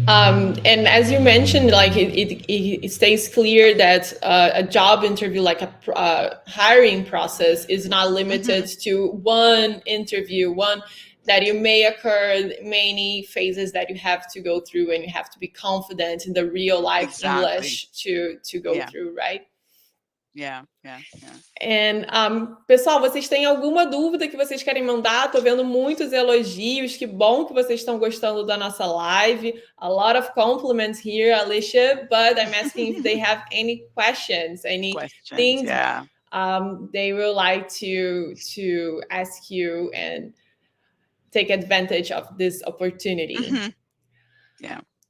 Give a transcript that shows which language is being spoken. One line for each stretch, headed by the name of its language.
English: And as you mentioned, like it stays clear that a job interview, like a hiring process, is not limited Hmm. to one interview, one that you may occur many phases that you have to go through, and you have to be confident in the real life Exactly. English to go Yeah. through, right? Yeah. Yeah. Yeah.
Portuguese: And, pessoal, vocês têm alguma dúvida que vocês querem mandar? Tô vendo muitos elogios. Que bom que vocês estão gostando da nossa live.
English: A lot of compliments here, Alicia. But I'm asking if they have any questions, any Questions. things Yeah. they would like to ask you and take advantage of this opportunity. Hmm. Yeah.